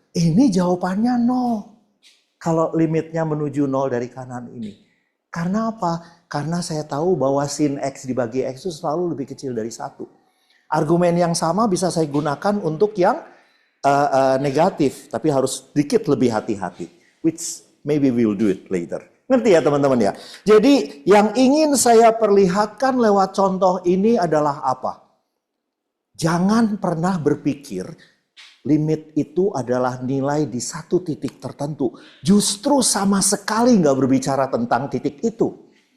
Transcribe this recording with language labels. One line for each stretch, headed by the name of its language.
Indonesian: Ini jawabannya 0. Kalau limitnya menuju 0 dari kanan ini. Karena apa? Karena saya tahu bahwa sin X dibagi X itu selalu lebih kecil dari 1. Argumen yang sama bisa saya gunakan untuk yang negatif. Tapi harus sedikit lebih hati-hati.
English: Which maybe we'll do it later.
Indonesian: Ngerti ya teman-teman ya? Jadi yang ingin saya perlihatkan lewat contoh ini adalah apa? Jangan pernah berpikir limit itu adalah nilai di satu titik tertentu. Justru sama sekali nggak berbicara tentang titik itu.